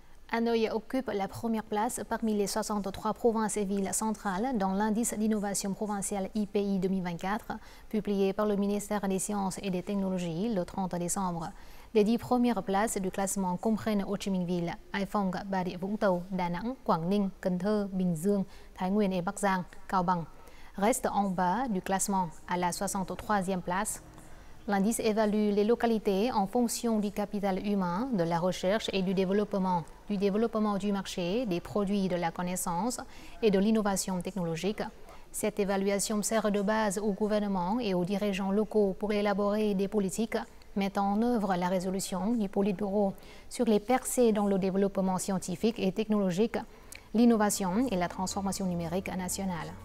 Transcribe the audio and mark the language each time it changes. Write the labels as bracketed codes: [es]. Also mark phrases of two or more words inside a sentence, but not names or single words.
[fr] Hanoï occupe la première place parmi les 63 provinces et villes centrales dans l'indice d'innovation provinciale IPI 2024, publié par le ministère des Sciences et des Technologies le 30 décembre. Les 10 premières places du classement comprennent Ho Chi Minh Ville, Hải Phòng, Bà Rịa Vũng Tàu, Đà Nẵng, Quảng Ninh, Cần Thơ, Bình Dương, Thái Nguyên et Bắc Giang, Cao Bằng. Reste en bas du classement, à la 63e place. L'indice évalue les localités en fonction du capital humain, de la recherche et du développement du marché, des produits de la connaissance et de l'innovation technologique. Cette évaluation sert de base au gouvernement et aux dirigeants locaux pour élaborer des politiques mettant en œuvre la résolution du Politburo sur les percées dans le développement scientifique et technologique, l'innovation et la transformation numérique nationale.